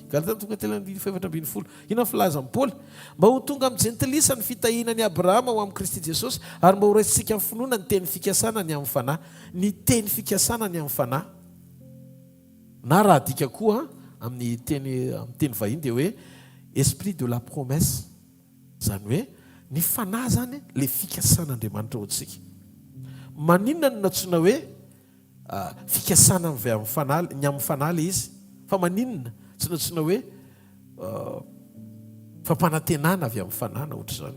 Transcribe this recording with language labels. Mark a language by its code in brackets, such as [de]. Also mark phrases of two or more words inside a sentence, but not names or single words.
[mg] Galatiana 3:7. Ina filaza amin'ny Paul mba ho tonga amin'ny jentilisa ny fitahinany Abrahama ho amin'ny Kristy Jesosy ary mba ho raisitsika amin'ny finoana ny teny fikasana ny amin'ny fanahy. Ny teny fikasana ny amin'ny fanahy. Na raha dika koa amin'ny teny vahiny dia hoe [fr] esprit de la promesse, [mg] zany hoe ny fanahy zany le fikasan'Andriamanitra ao antsika. Maninona no natsoina hoe fikasana avy amin'ny fanahy, ny amin'ny fanahy le izy, fa maninona tsy natsoina hoe fampanantenana avy amin'ny fanahy na ohatra zany.